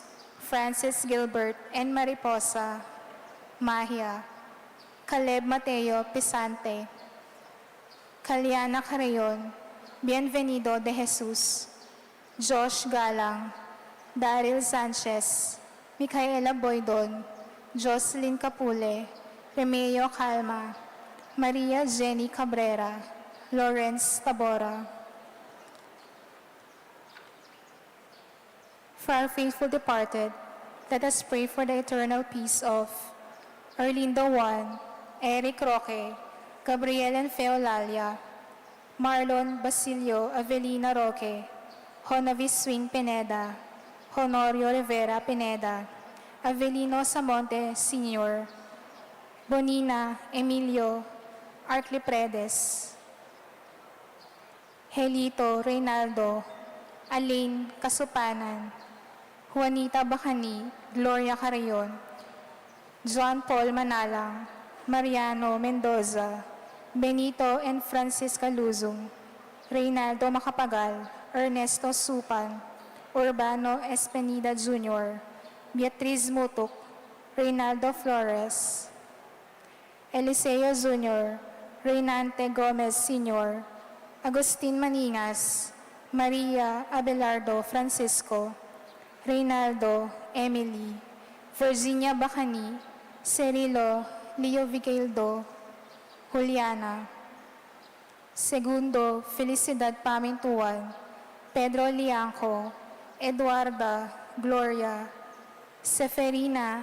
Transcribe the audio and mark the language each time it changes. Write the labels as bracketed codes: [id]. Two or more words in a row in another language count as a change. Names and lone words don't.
[en] Francis Gilbert and Mariposa, Mahia, Caleb Mateo Pisante, Kaliana Carayon, Bienvenido de Jesus, Josh Galang, Daryl Sanchez, Micaela Boydon, Jocelyn Capule, Remeo Calma, Maria Jenny Cabrera, Lawrence Tabora. For our faithful departed, let us pray for the eternal peace of Arlindo Juan, Eric Roque, Gabriel and Feolalia, Marlon Basilio Avelina Roque, Honavis Swing Pineda, Honorio Rivera Pineda, Avelino Samonte Sr., Bonina Emilio Arclipredes, Helito Reynaldo, Alain Kasupanan, Juanita Bacani, Gloria Carayon, John Paul Manalang, Mariano Mendoza, Benito and Francisca Luzong, Reynaldo Macapagal, Ernesto Supan, Urbano Espenida Jr., Beatriz Mutuk, Reynaldo Flores, Eliseo Jr., Reynante Gomez Sr., Agustin Maningas, Maria Abelardo Francisco, Reynaldo Emily, Virginia Bacani, Cirilo Leo Vigildo, Juliana, Segundo Felicidad Pamintuan, Pedro Lianco, Eduarda Gloria, Seferina